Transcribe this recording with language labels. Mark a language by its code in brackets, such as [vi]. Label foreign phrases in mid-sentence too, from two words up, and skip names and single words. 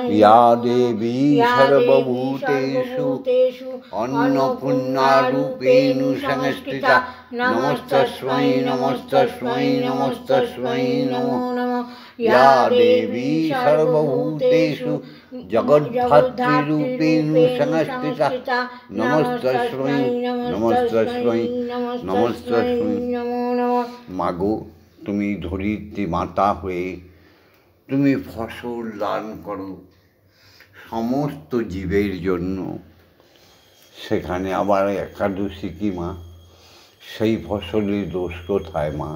[sa] या देवी सर्वभूतेषु अन्नपूर्णारूपेण संस्थिता नमस्तस्मै नमस्तस्मै नमस्तस्मै नमो नमः। या देवी सर्वभूतेषु जगद्धात्रीरूपेण संस्थिता नमस्तस्मै नमस्तस्मै नमस्तस्मै नमो नमः। [bn] मागो, তুমি ধরিত্রী মাতা হয়ে তুমি ফসল দান করো সমস্ত জীবের জন্য। সেখানে আবার একাদশী কি মা? সেই ফসলের দোষ কোথায় মা?